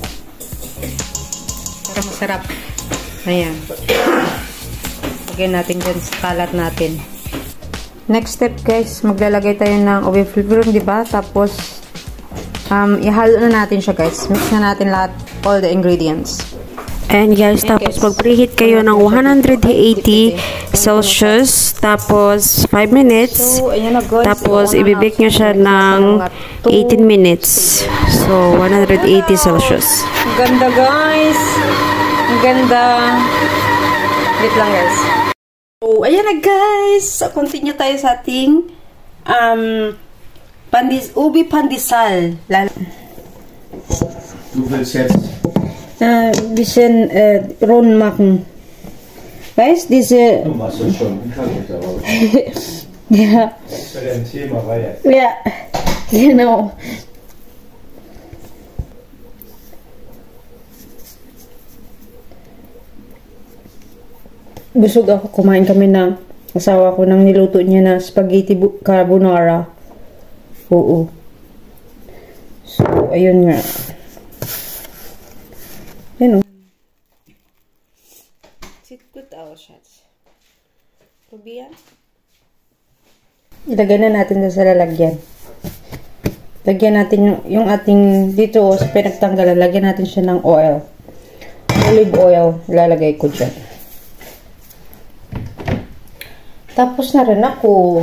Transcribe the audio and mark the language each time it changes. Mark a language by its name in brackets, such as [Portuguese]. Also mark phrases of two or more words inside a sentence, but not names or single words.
[Filipino] Para masarap. Ayan. Lagyan natin dyan sa kalat natin. [English] Next step [Filipino] guys, maglalagay tayo ng ubi flavoring, diba? Tapos, ihalo na natin siya guys. Mix na natin lahat, [English] all the ingredients. And guys, [Filipino] tapos mag-preheat kayo ng 180 Celsius, tapos 5 minutes, tapos ibibake nyo siya ng 18 minutes. So, 180 Celsius. Ang ganda guys! Ang ganda! Wait lang guys. So, ayan na guys! So, continue tayo sa ating ubi pandesal. [German] Du willst jetzt bisschen rund machen. Weißt du, diese... Du machst das schon, kann ich aber. Ja. Experimentier mal weiter. Ja, genau. [Filipino] Busog ako. Kumain kami na asawa ko nang niluto niya na spaghetti carbonara. Oo. So, ayun nga. Yan o. [German] Sieht gut aus, Schatz. Probieren. [Filipino] Ilagay na natin sa lalagyan. Lagyan natin yung ating dito sa pinagtanggalan. Lagyan natin siya ng oil. [English] Olive oil. [Filipino] Lalagay ko dyan. Tapos na rin ako.